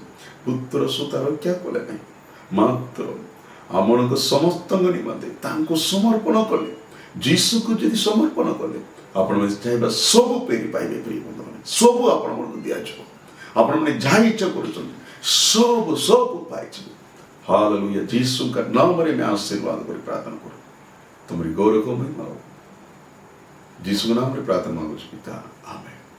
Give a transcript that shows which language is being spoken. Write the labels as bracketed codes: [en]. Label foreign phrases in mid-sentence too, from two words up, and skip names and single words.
[or] ପୁତ୍ର ସୁତା ରକ୍ଷା କଲେ ନାହିଁ, ମାତ୍ର ଆମମାନଙ୍କ ସମସ୍ତଙ୍କ ନିମନ୍ତେ ତାଙ୍କୁ ସମର୍ପଣ କଲେ। ଯୀଶୁକୁ ଯଦି ସମର୍ପଣ କଲେ, ଆପଣମାନେ ଚାହିଁବା ସବୁ ପେରି ପାଇବେ ପ୍ରିୟ ବନ୍ଧୁମାନେ। ସବୁ ଆପଣମାନଙ୍କୁ ଦିଆଯିବ। ଆପଣମାନେ ଯାହା ଇଚ୍ଛା କରୁଛନ୍ତି ସବୁ ସବୁ ପାଇଯିବେ। [hi] हालेलुया। यीशु का नाम में आशीर्वाद कर प्रार्थना करो। तुम्हारी गौरव को महिमा हो। यीशु के नाम में प्रार्थना मांगो पिता, आमीन।